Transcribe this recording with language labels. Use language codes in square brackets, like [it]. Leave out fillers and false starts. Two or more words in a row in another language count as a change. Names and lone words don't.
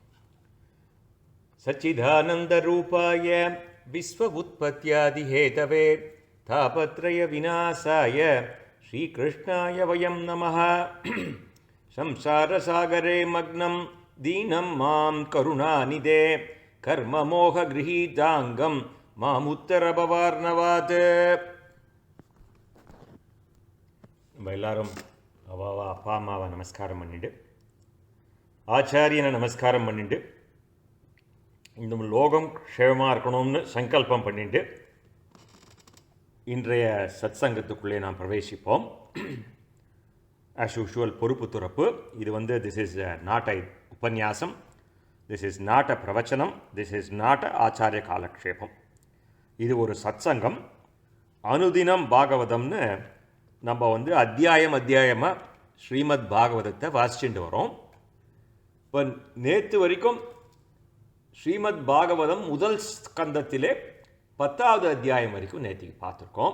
[sa] सच्चिदानन्दरूपाय विश्व-उत्पत्त्यादिहेतवे तापत्रयविनाशाय श्रीकृष्णाय वयं नमः। संसारसागरे मग्नं दीनं मां करुणानिधे कर्ममोहगृहीताङ्गं मामुत्तरभवार्णवात्. [ta] நம்ம எல்லாரும் அவாவா அப்பா அம்மாவை நமஸ்காரம் பண்ணிட்டு, ஆச்சாரியனை நமஸ்காரம் பண்ணிட்டு, இந்த லோகம் க்ஷேமமாக இருக்கணும்னு சங்கல்பம் பண்ணிட்டு இன்றைய சத் சங்கத்துக்குள்ளே நாம் பிரவேசிப்போம். [en] as usual [ta] பொறுப்பு துறப்பு. [en] இது this is not a உபன்யாசம், this is not a பிரவச்சனம், this is not a [ta] ஆச்சாரிய காலக்ஷேபம். இது ஒரு சத் சங்கம். அனுதினம் பாகவதம்னு நம்ம அத்தியாயமாக ஸ்ரீமத் பாகவதத்தை வாசிச்சுட்டு வரோம். இப்போ நேற்று வரைக்கும் ஸ்ரீமத் பாகவதம் முதல் ஸ்கந்தத்திலே 10வது அத்தியாயம் வரைக்கும் நேற்றுக்கு பார்த்துருக்கோம்.